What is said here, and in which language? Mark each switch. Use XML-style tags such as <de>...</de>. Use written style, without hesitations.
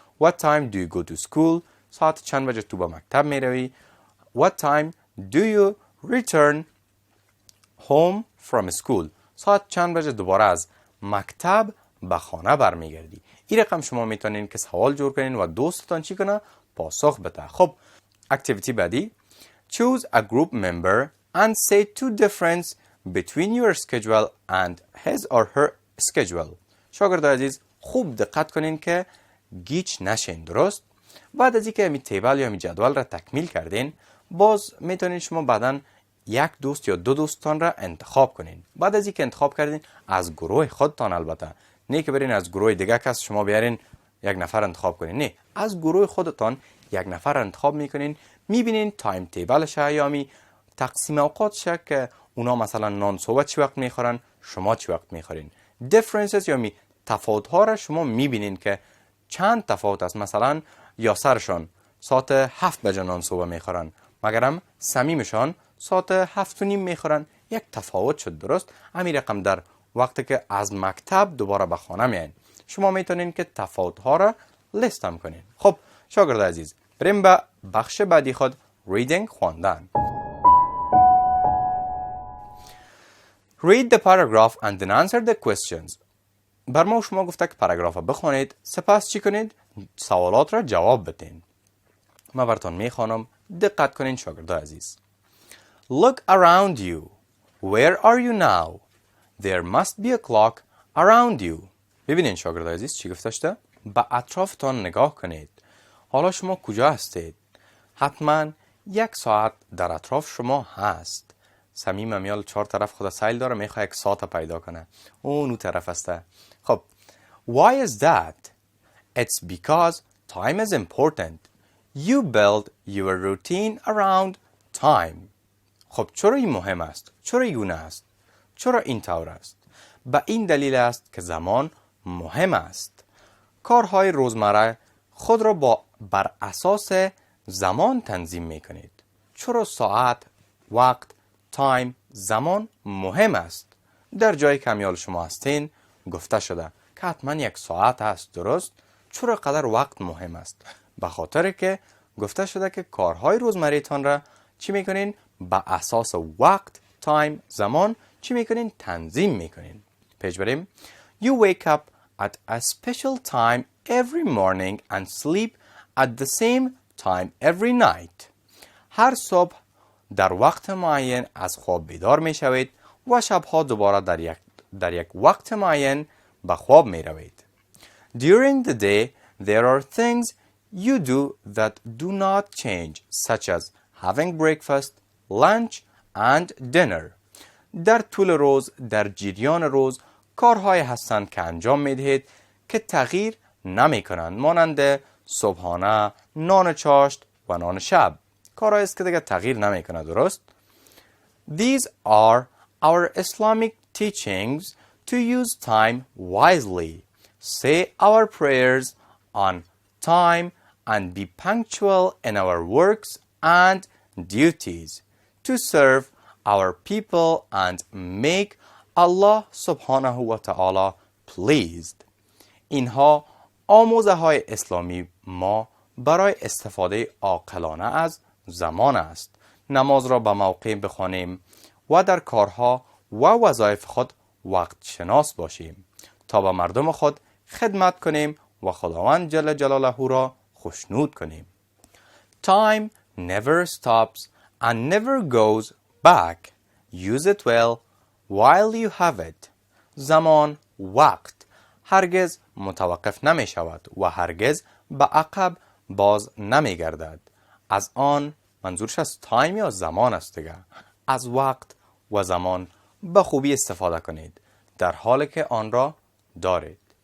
<en>What time do you go to school؟</en> <fa>ساعت چند بجه تو به مکتب میروی؟</fa> <en>What time do you return home from school؟</en> <fa>ساعت چند بجه دوباره از مکتب به خانه برمیگردی؟ این رقم شما میتونین که سوال جور کنین و دوستتان چی کنه؟ پاسخ بده. خب اکتیویتی بعدی</fa> <en>Choose a group member and say two difference between your schedule and his or her schedule.</en> <fa>شاگرد عزیز خوب دقت کنین که گیج نشین، درست؟ بعد از اینکه می تیبل یا می جدول را تکمیل کردین، باز میتونین شما بعداً یک دوست یا دو دوستان را انتخاب کنین. بعد از اینکه انتخاب کردین از گروه خودتان، البته نه که برین از گروه دیگه کس شما بیارین یک نفر انتخاب کنین، نه، از گروه خودتان یک نفر انتخاب میکنین. میبینین تایم تیبلش یا می تقسیم اوقاتش که اونا مثلا نان صبح چی وقت میخورن، شما چی وقت میخورین. differences یا می تفاوت ها را شما میبینین که چند تفاوت است. مثلا یاسرشان ساعت 7 بجه نان صبح میخورن، مگرم سمیمشان ساعت 7 و نیم میخورن. یک تفاوت شد، درست؟ همین رقم در وقتی که از مکتب دوباره به خانه میاین شما میتونین که تفاوت ها را لیست هم کنین. خب شاگرد عزیز بریم به بخش بعدی خود، reading خواندن.</fa> <en>Read the paragraph and then answer the questions.</en> <fa>بر ما شما گفته که پاراگراف بخونید، سپس چی کنید؟ سوالات را جواب بدین. ما براتون میخوانم، دقت کنین شاگرد عزیز.</fa> <en>Look around you. Where are you now? There must be a clock around you.</en> <fa>ببینین شاگرد عزیز چی گفته شده؟ به اطرافتان نگاه کنید. حالا شما کجا هستید؟ حتما یک ساعت در اطراف شما هست. سمیم امیال 4 طرف خدا سیل داره، میخواه یک ساعت پیدا کنه. اون طرف هسته.</fa> <en>خب why is that? It's because time is important. You build your routine around time.</en> <fa>خب چرا این مهم است؟ چرا یونه است؟ چرا این طور است؟ به این دلیل است که زمان مهم است. کارهای روزمره خود را بر اساس زمان تنظیم میکنید. چرا ساعت، وقت، تایم، زمان مهم است؟ در جای کمیال شما هستین گفته شده که حتما یک ساعت هست، درست؟ چرا قدر وقت مهم است؟ به خاطر که گفته شده که کارهای روزمره تان را چی میکنین؟ به اساس وقت، تایم، زمان چی میکنین؟ تنظیم میکنین. پیش بریم.</fa> <en>You wake up at a special time every morning and sleep at the same time every night.</en> <fa>هر صبح در وقت معین از خواب بیدار می شوید و شبها دوباره در یک وقت معین به خواب می روید.</fa> <en>During the day there are things you do that do not change, such as having breakfast, lunch and dinner.</en> <fa>در طول روز، در جریان روز کارهای هستند که انجام می دهید که تغییر نمی کنند، مانند صبحانه، نان چاشت و نان شب. کارهایی است که دیگه تغییر نمی کنه. درست؟</fa> <en>These are our Islamic teachings to use time wisely, say our prayers on time and be punctual in our works and duties to serve our people and make Allah subhanahu wa ta'ala pleased.</en> <fa>اینها آموزه های اسلامی ما برای استفاده عاقلانه از زمان است. نماز را به موقع بخوانیم و در کارها و وظایف خود وقت شناس باشیم تا به مردم خود خدمت کنیم و خداوند جل جلاله را خوشنود کنیم.</fa> <en>Time never stops and never goes back. Use it well while you have it.</en> <fa>زمان، وقت هرگز متوقف نمی شود و هرگز به عقب باز نمی گردد. از آن منظورش از تایم یا زمان است دیگه. از وقت و زمان به خوبی استفاده کنید در حالی که آن را دارید.</fa>